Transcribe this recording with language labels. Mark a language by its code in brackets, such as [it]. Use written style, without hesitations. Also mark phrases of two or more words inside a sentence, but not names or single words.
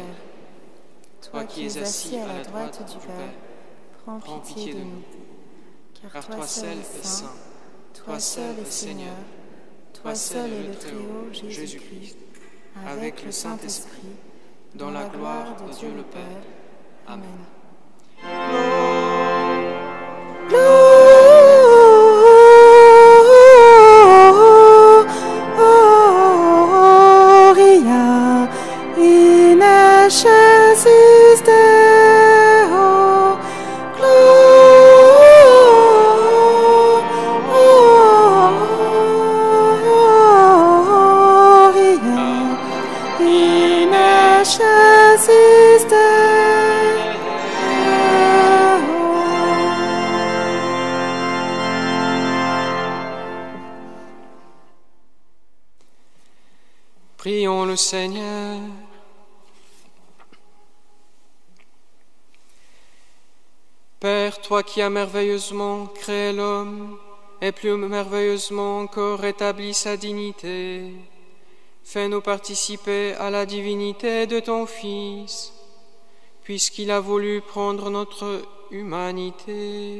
[fr] Toi qui es assis à la droite du Père, prends pitié de nous. Car toi seul es saint, toi seul es Seigneur, toi seul est le Très-Haut, Jésus-Christ, avec le Saint-Esprit, dans la gloire de Dieu le Père. Amen. [la] Gloria in excelsis Deo, Gloria in excelsis Deo. [fr] Prions le Seigneur. Père, toi qui as merveilleusement créé l'homme, et plus merveilleusement encore rétabli sa dignité, fais-nous participer à la divinité de ton Fils, puisqu'il a voulu prendre notre humanité.